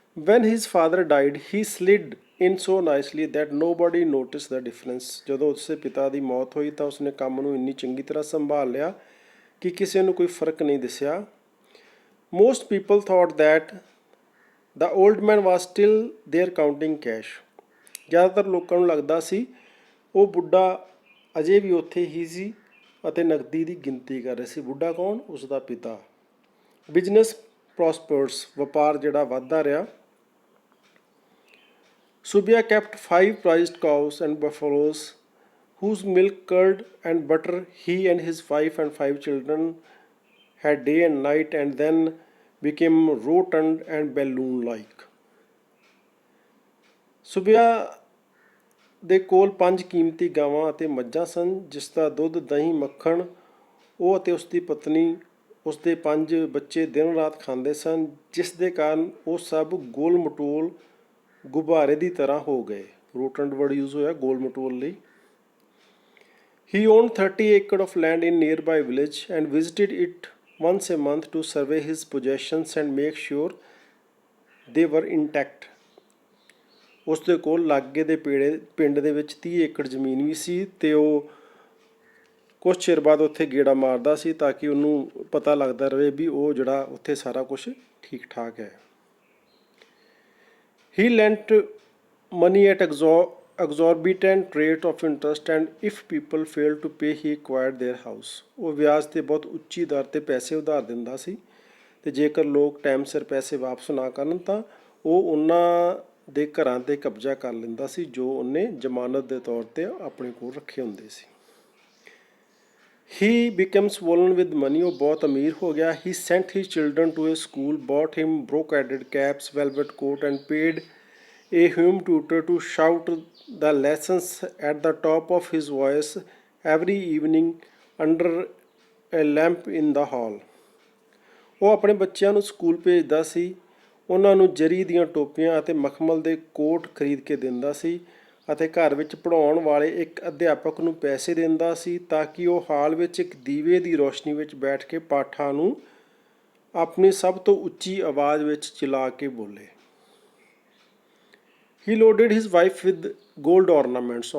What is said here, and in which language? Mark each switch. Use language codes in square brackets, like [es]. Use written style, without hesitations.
[en] When his father died, he slid in so nicely that nobody noticed the difference. [pa] ਜਦੋਂ ਉਸਦੇ ਪਿਤਾ ਦੀ ਮੌਤ ਹੋਈ ਤਾਂ ਉਸਨੇ ਕੰਮ ਨੂੰ ਇੰਨੀ ਚੰਗੀ ਤਰ੍ਹਾਂ ਸੰਭਾਲ ਲਿਆ ਕਿ ਕਿਸੇ ਨੂੰ ਕੋਈ ਫਰਕ ਨਹੀਂ ਦਿਸਿਆ। [en] Most people thought that the old man was still there counting cash. [pa] ਜ਼ਿਆਦਾਤਰ ਲੋਕਾਂ ਨੂੰ ਲੱਗਦਾ ਸੀ ਉਹ ਬੁੱਢਾ ਅਜੇ ਵੀ ਉੱਥੇ ਹੀ ਸੀ ਅਤੇ ਨਕਦੀ ਦੀ ਗਿਣਤੀ ਕਰ ਰਿਹਾ ਸੀ। ਬੁੱਢਾ ਕੌਣ? ਉਸ ਦਾ ਪਿਤਾ। [en] business prospers, [pa] ਵਪਾਰ ਜਿਹੜਾ ਵੱਧਦਾ ਰਿਹਾ। [en] Subia kept 5 prized cows and buffaloes, whose milk, curd, and butter he and his wife and 5 children had day and night, and then became rotund and balloon-like. [pa] ਸੁਬਿਆ ਦੇ ਕੋਲ 5 ਕੀਮਤੀ ਗਾਵਾਂ ਅਤੇ ਮੱਝਾਂ ਸਨ, ਜਿਸ ਦਾ ਦੁੱਧ, ਦਹੀਂ, ਮੱਖਣ ਉਹ ਅਤੇ ਉਸ ਦੀ ਪਤਨੀ ਉਸ ਦੇ 5 ਬੱਚੇ ਦਿਨ ਰਾਤ ਖਾਂਦੇ ਸਨ, ਜਿਸ ਦੇ ਕਾਰਨ ਉਹ ਸਭ ਗੋਲ ਮਟੋਲ ਗੁਬਾਰੇ ਦੀ ਤਰ੍ਹਾਂ ਹੋ ਗਏ। ਰੋਟੰਡ ਵਰਡ ਯੂਜ਼ ਹੋਇਆ ਗੋਲ ਮਟੋਲ ਲਈ। [en] He owned 30 acres of land in nearby village and visited it once a month to survey his possessions and make sure they were intact. [pa] ਉਸ ਦੇ ਕੋਲ ਲਾਗੇ ਦੇ ਪਿੰਡ ਦੇ ਵਿੱਚ 30 ਏਕੜ ਜ਼ਮੀਨ ਵੀ ਸੀ ਅਤੇ ਉਹ ਕੁਛ ਚਿਰ ਬਾਅਦ ਉੱਥੇ ਗੇੜਾ ਮਾਰਦਾ ਸੀ ਤਾਂ ਕਿ ਉਹਨੂੰ ਪਤਾ ਲੱਗਦਾ ਰਹੇ ਵੀ ਉਹ ਜਿਹੜਾ ਉੱਥੇ ਸਾਰਾ ਕੁਛ ਠੀਕ ਠਾਕ ਹੈ। [en] He lent money at exorbitant rate of interest and if people failed to pay he acquired their house. [pa] ਉਹ ਵਿਆਜ 'ਤੇ ਬਹੁਤ ਉੱਚੀ ਦਰ 'ਤੇ ਪੈਸੇ ਉਧਾਰ ਦਿੰਦਾ ਸੀ ਅਤੇ ਜੇਕਰ ਲੋਕ ਟਾਈਮ ਸਿਰ ਪੈਸੇ ਵਾਪਸ ਨਾ ਕਰਨ ਤਾਂ ਉਹ ਉਹਨਾਂ ਦੇ ਘਰਾਂ 'ਤੇ ਕਬਜ਼ਾ ਕਰ ਲੈਂਦਾ ਸੀ ਜੋ ਉਹਨੇ ਜ਼ਮਾਨਤ ਦੇ ਤੌਰ 'ਤੇ ਆਪਣੇ ਕੋਲ ਰੱਖੇ ਹੁੰਦੇ ਸੀ। [en] He became swollen with money. [pa] ਉਹ ਬਹੁਤ ਅਮੀਰ ਹੋ ਗਿਆ। [en] He sent his children to a school, bought him brocaded caps, velvet coat, and paid a home tutor to shout the lessons at the top of his voice every evening under a lamp in the hall. [pa] ਉਹ ਆਪਣੇ ਬੱਚਿਆਂ ਨੂੰ school ਭੇਜਦਾ ਸੀ, ਉਹਨਾਂ ਨੂੰ ਜਰੀ ਦੀਆਂ ਟੋਪੀਆਂ ਅਤੇ ਮਖਮਲ ਦੇ ਕੋਟ ਖਰੀਦ ਕੇ ਦਿੰਦਾ ਸੀ ਅਤੇ ਘਰ ਵਿੱਚ ਪੜ੍ਹਾਉਣ ਵਾਲੇ ਇੱਕ ਅਧਿਆਪਕ ਨੂੰ ਪੈਸੇ ਦਿੰਦਾ ਸੀ ਤਾਂ ਕਿ ਉਹ ਹਾਲ ਵਿੱਚ ਇੱਕ ਦੀਵੇ ਦੀ ਰੋਸ਼ਨੀ ਵਿੱਚ ਬੈਠ ਕੇ ਪਾਠਾਂ ਨੂੰ ਆਪਣੀ ਸਭ ਤੋਂ ਉੱਚੀ ਆਵਾਜ਼ ਵਿੱਚ ਚਿਲਾ ਕੇ ਬੋਲੇ। [en] He loaded his wife with gold ornaments.